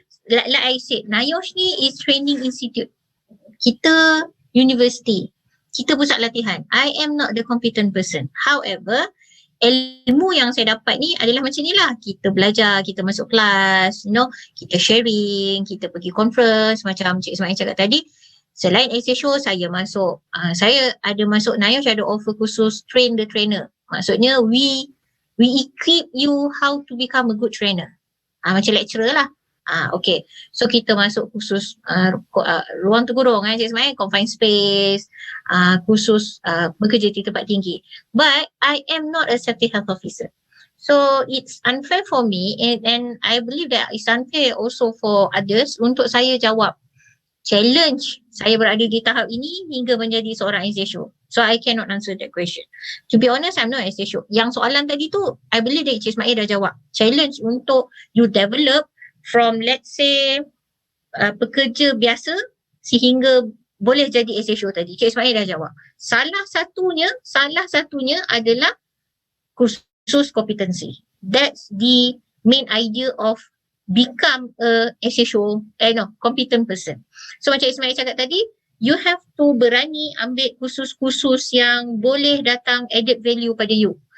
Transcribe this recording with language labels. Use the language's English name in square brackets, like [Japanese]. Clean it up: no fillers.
[English] Like I said, NIOSH ni is training institute. [Malay] Kita university. Kita pusat latihan. [English] I am not the competent person. [Malay] However, ilmu yang saya dapat ni adalah macam ni lah. Kita belajar, kita masuk kelas, kita sharing, kita pergi conference macam Cik Ismail cakap tadi. Selain SHO, saya masuk, saya ada masuk NIOSH, ada offer khusus [English] train the trainer. Maksudnya we equip you how to become a good trainer. [Malay] Macam lecturer lah. Okay. So kita masuk khusus ruang terkurung Cik Ismail, confined space, khusus bekerja di tempat tinggi. [English] But I am not a safety health officer. So it's unfair for me and I believe that it's unfair also for others [Malay] untuk saya jawab challenge saya berada di tahap ini hingga menjadi seorang SHO. [English] So I cannot answer that question. To be honest, I'm not SHO. [Malay] Yang soalan tadi tu, [English] I believe that Cik Ismail [Malay] dah jawab. Challenge untuk [English] you develop from let's say [Malay] pekerja biasa sehingga boleh jadi SHO tadi. Cik Ismail dah jawab. Salah satunya adalah khusus kompetensi. [English] That's the main idea of become a SHO, competent person. [Malay] So macam Ismail cakap tadi, [English] you have to [Malay] berani ambil khusus-khusus yang boleh datang added value pada you.